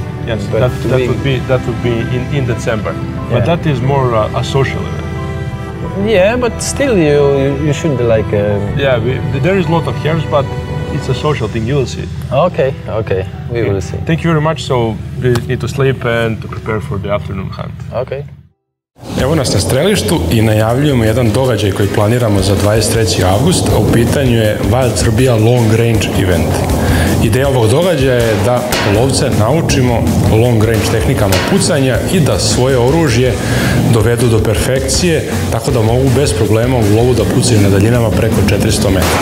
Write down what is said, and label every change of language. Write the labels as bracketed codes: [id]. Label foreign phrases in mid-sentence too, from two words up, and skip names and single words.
[en] Yes, that would be in December. Yeah. But that is more a social event. Yeah, but still you should like. Yeah, there is a lot of hares, but it's a social thing. You will see. Okay, we will see. Thank you very much. So we need to sleep and to prepare for the afternoon hunt. Okay. [sr] Evo nas na strelištu i najavljujemo jedan događaj koji planiramo za 23. avgust, a u pitanju je Wild Serbia Long Range Event. Ideja ovog događaja je da lovce naučimo [en] long range [sr] tehnikama pucanja i da svoje oružje dovedu do perfekcije, tako da mogu bez problema u lovu da pucaju na daljinama preko 400 metara.